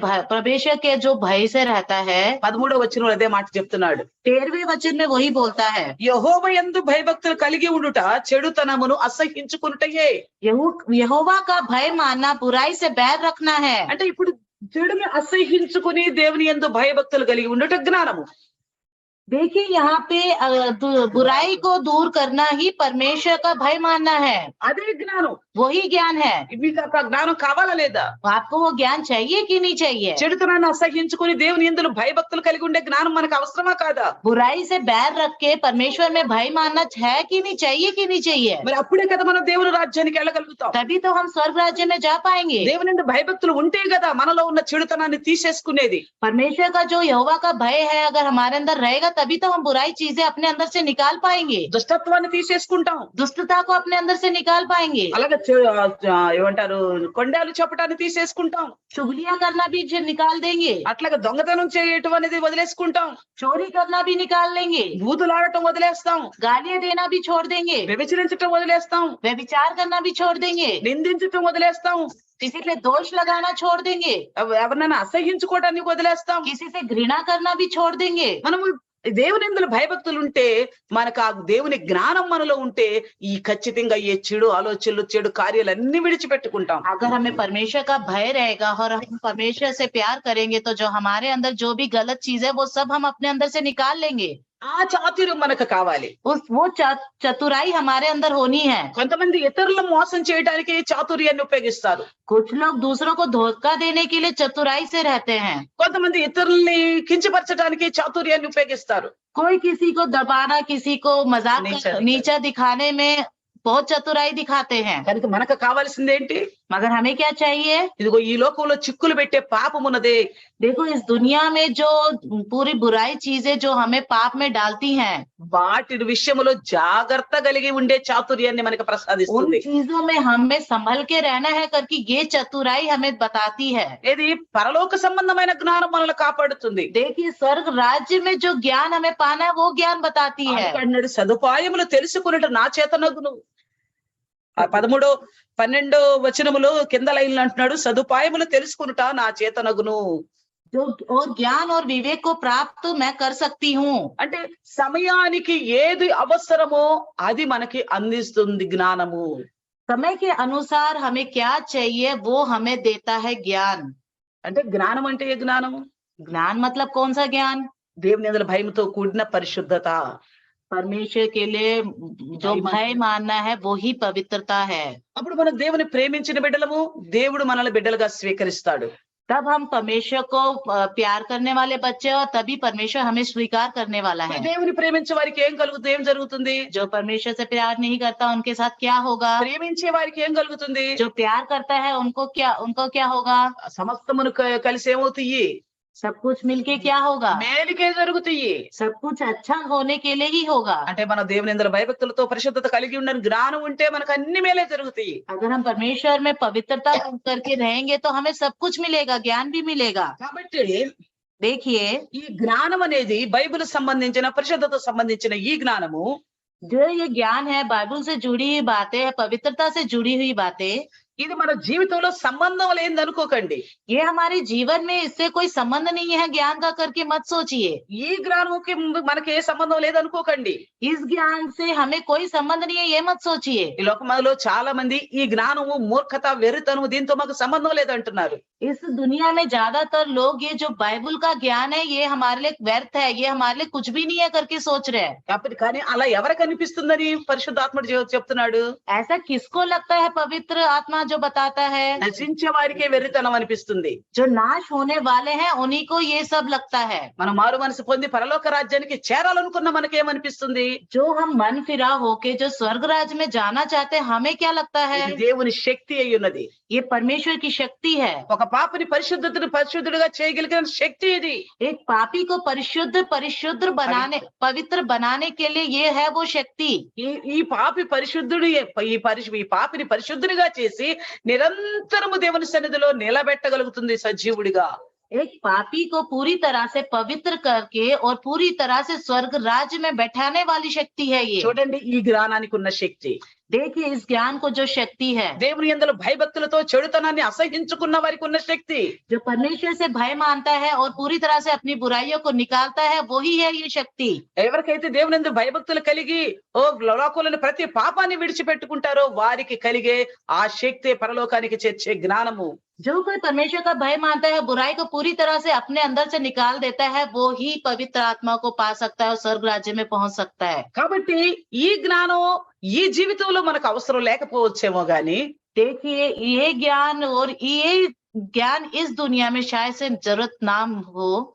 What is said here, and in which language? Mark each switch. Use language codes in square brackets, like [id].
[hi] परमेश्वर के जो भय से रहता है। [te] 13వ వచనంలో అదే మాట చెప్తున్నాడు. [hi] 13वें वचन में वही बोलता है, [te] యెహోవా యందు భయభక్తులు కలిగి ఉండుట చెడుతనమును అసహించుకునుటయే. [hi] यहोवा का भय मानना बुराई से बैर रखना है। [te] అంటే ఇప్పుడు చెడుని అసహించుకుని దేవుని యందు భయభక్తులు కలిగి ఉండుట జ్ఞానము. [hi] देखिए यहाँ पे बुराई को दूर करना ही परमेश्वर का भय मानना है। [te] అదే జ్ఞానం. [hi] वही ज्ञान है। [te] మీకు ఆ జ్ఞానం కావాలా లేదా? [hi] आपको वो ज्ञान चाहिए कि नहीं चाहिए? [te] చెడుతనాన్ని అసహించుకుని దేవుని యందు భయభక్తులు కలిగి ఉండే జ్ఞానం మనకు అవసరమా కాదా? [hi] बुराई से बैर रख के परमेश्वर में भय मानना है कि नहीं चाहिए? कि नहीं चाहिए? [te] మరి అప్పుడే కదా మనం దేవుని రాజ్యానికి వెళ్ళగలుగుతాం. [hi] तभी तो हम स्वर्ग राज्य में जा पाएंगे। [te] దేవుని యందు భయభక్తులు ఉంటే కదా మనలో ఉన్న చెడుతనాన్ని తీసేసుకునేది. [hi] परमेश्वर का जो यहोवा का भय है अगर हमारे अंदर रहेगा तभी तो हम बुराई चीजें अपने अंदर से निकाल पाएंगे। [te] దుష్టత్వాన్ని తీసేసుకుంటాం. [hi] दुष्टता को अपने अंदर से निकाल पाएंगे। [te] అలాగే ఏమంటారు, కొండాలు చెప్పటాన్ని తీసేసుకుంటాం. [hi] चुगलियां करना भी निकाल देंगे। [te] అట్లాగే దొంగతనం చేయటం అనేది వదిలేసుకుంటాం. [hi] चोरी करना भी निकाल लेंगे। [te] బూతులాడటం వదిలేస్తాం. [hi] गालियां देना भी छोड़ देंगे। [te] వ్యభిచరించటం వదిలేస్తాం. [hi] व्यभिचार करना भी छोड़ देंगे। [te] నిందించటం వదిలేస్తాం. [hi] किसी पे दोष लगाना छोड़ देंगे। [te] ఎవరినైనా అసహించుకోవటానికి వదిలేస్తాం. [hi] किसी से घृणा करना भी छोड़ देंगे। [te] మనము దేవుని యందు భయభక్తులు ఉంటే, మనకు ఆ దేవుని జ్ఞానం మనలో ఉంటే, ఈ ఖచ్చితంగా ఈ చెడు ఆలోచనలు, చెడు కార్యాలన్నీ విడిచిపెట్టుకుంటాం. [hi] अगर हमें परमेश्वर का भय रहेगा और हम परमेश्वर से प्यार करेंगे तो जो हमारे अंदर जो भी गलत चीज है वो सब हम अपने अंदर से निकाल लेंगे। [te] ఆ చాతుర్యం మనకు కావాలి. [hi] वो चतुराई हमारे अंदर होनी है। [te] కొంతమంది ఇతరులను మోసం చేయడానికి చాతుర్యాన్ని ఉపయోగిస్తారు. [hi] कुछ लोग दूसरों को धोखा देने के लिए चतुराई से रहते हैं। [te] కొంతమంది ఇతరుల్ని కించపరచడానికి చాతుర్యాన్ని ఉపయోగిస్తారు. [hi] कोई किसी को दबाना, किसी को मजाक नीचा दिखाने में बहुत चतुराई दिखाते हैं। [te] కనుక మనకు కావాల్సింది ఏంటి? [hi] मगर हमें क्या चाहिए? [te] ఇదిగో ఈ లోకంలో చిక్కులు పెట్టే పాపమున్నదే. [hi] देखो इस दुनिया में जो पूरी बुराई चीजें जो हमें पाप में डालती हैं, [te] వాటి విషయంలో జాగ్రత్త కలిగి ఉండే చాతుర్యాన్ని మనకు [hi] उन [te] ప్రసాదిస్తుంది. [hi] चीजों में हमें संभल के रहना है करके ये चतुराई हमें बताती है। [te] ఇది పరలోక సంబంధమైన జ్ఞానం మనల్ని కాపాడుతుంది. [hi] देखिए स्वर्ग राज्य में जो ज्ञान हमें पाना है वो ज्ञान बताती है। [te] అన్నాడు, సదుపాయములు తెలుసుకున్నట్టు నా చేతనగును. 13-12 వచనములో కింద లైన్లు అంటున్నాడు, సదుపాయములు తెలుసుకునుట నా చేతనగును. [hi] जो और ज्ञान और विवेक को प्राप्त तो मैं कर सकती हूँ। [te] అంటే సమయానికి ఏది అవసరమో అది మనకి అందిస్తుంది జ్ఞానము. [hi] समय के अनुसार हमें क्या चाहिए वो हमें देता है ज्ञान। [te] అంటే జ్ఞానం అంటే ఏ జ్ఞానము? [hi] ज्ञान मतलब कौन सा ज्ञान? [te] దేవుని యందల భయముతో కూడిన పరిశుద్ధత. [hi] परमेश्वर के लिए जो [te] భయం [hi] भय [te] అంటే [hi] मानना है वो ही पवित्रता है। [te] అప్పుడు మనం దేవుని ప్రేమించిన బిడ్డలము, దేవుడు మనల్ని బిడ్డలుగా స్వీకరిస్తాడు. [hi] तब हम परमेश्वर को प्यार करने वाले बच्चे और तभी परमेश्वर हमें स्वीकार करने वाला [te] మరి [hi] है। [te] దేవుని ప్రేమించే వారికి ఏం కలుగుతుంది? ఏం జరుగుతుంది? [hi] जो परमेश्वर से प्यार नहीं करता उनके साथ क्या होगा? [te] ప్రేమించే వారికి ఏం కలుగుతుంది? [hi] जो प्यार करता है उनको क्या होगा? [te] సమస్తమును కలిసి ఏమవుతాయి? [hi] सब कुछ मिलके क्या होगा? [te] మేలుకే జరుగుతాయి. [hi] सब कुछ अच्छा होने के लिए ही होगा। [te] అంటే మన దేవుని యందల భయభక్తులతో పరిశుద్ధత కలిగి ఉన్న జ్ఞానం ఉంటే మనకు అన్ని మేలే జరుగుతాయి. [hi] अगर हम परमेश्वर में पवित्रता करके रहेंगे तो हमें सब कुछ मिलेगा, ज्ञान भी मिलेगा। [te] కాబట్టి [hi] देखिए, [te] ఈ జ్ఞానం అనేది బైబిల్ సంబంధించిన పరిశుద్ధత సంబంధించిన ఈ జ్ఞానము [hi] जो ये ज्ञान है बाइबल से जुड़ी हुई बातें है, पवित्रता से जुड़ी हुई बातें, [te] ఇది మన జీవితంలో సంబంధం లేనిది అనుకోకండి. [hi] ये हमारे जीवन में इससे कोई संबंध नहीं है ज्ञान का करके मत सोचिए। [te] ఈ జ్ఞానంకి మనకి ఏ సంబంధం లేదనుకోకండి. [hi] इस ज्ञान से हमें कोई संबंध नहीं है ये मत सोचिए। [te] ఈ లోకంలో చాలా మంది ఈ జ్ఞానము మూర్ఖత, వెర్రితనము దీంతో మాకు సంబంధం లేదంటున్నారు. [hi] इस दुनिया में ज्यादातर लोग ये जो बाइबल का ज्ञान है ये हमारे लिए व्यर्थ है, ये हमारे लिए कुछ भी नहीं है करके सोच रहे हैं। [te] కాబట్టి కానీ అలా ఎవరికి అనిపిస్తుందని పరిశుద్ధాత్ముడు చెప్తున్నాడు? [hi] ऐसा किसको लगता है? पवित्र आत्मा जो बताता है [te] నశించే వారికే వెర్రితనం అనిపిస్తుంది. [hi] जो नाश होने वाले हैं उन्हीं को ये सब लगता है। [te] మనం మారు మనసు పొంది పరలోక రాజ్యానికి చేరాలనుకున్న మనకేమనిపిస్తుంది? [hi] जो हम मन फिरा होके जो स्वर्ग राज्य में जाना चाहते हैं हमें क्या लगता है? [te] ఇది దేవుని శక్తి అయి ఉన్నది. [hi] ये परमेश्वर की शक्ति है। [te] ఒక పాపిని పరిశుద్ధుడిగా చేయగలిగిన శక్తి ఇది. [hi] एक पापी को परिशुद्ध बनाने, पवित्र बनाने के लिए ये है वो शक्ति। [te] ఈ పాపిని పరిశుద్ధుడిగా చేసి నిరంతరము దేవుని సన్నిధిలో నిలబెట్టగలుగుతుంది సజీవుడిగా. [hi] एक पापी को पूरी तरह से पवित्र करके और पूरी तरह से स्वर्ग राज्य में बैठाने वाली शक्ति है ये। [te] చూడండి ఈ జ్ఞానానికి ఉన్న శక్తి. [hi] देखिए इस ज्ञान को जो शक्ति है, [te] దేవుని యందల భయభక్తులతో చెడుతనాన్ని అసహించుకున్న వారికి ఉన్న శక్తి. [hi] जो परमेश्वर से भय मानता है और पूरी तरह से अपनी बुराइयों को निकालता है, वही है ये शक्ति। [te] ఎవరికైతే దేవుని యందు భయభక్తులు కలిగి లోకంలోని ప్రతి పాపాన్ని విడిచిపెట్టుకుంటారో వారికి కలిగే ఆ శక్తి పరలోకానికి చేర్చే జ్ఞానము. [hi] जो कोई परमेश्वर का भय मानता है, बुराई को पूरी तरह से अपने अंदर से निकाल देता है, वो ही पवित्र आत्मा को पा सकता है और स्वर्ग राज्य में पहुंच सकता है। [te] కాబట్టి ఈ జ్ఞానం ఈ జీవితంలో మనకు అవసరం లేకపోవచ్చేమో గాని [hi] देखिए ये ज्ञान और ये ज्ञान इस दुनिया में शायद से जरूरत ना हो,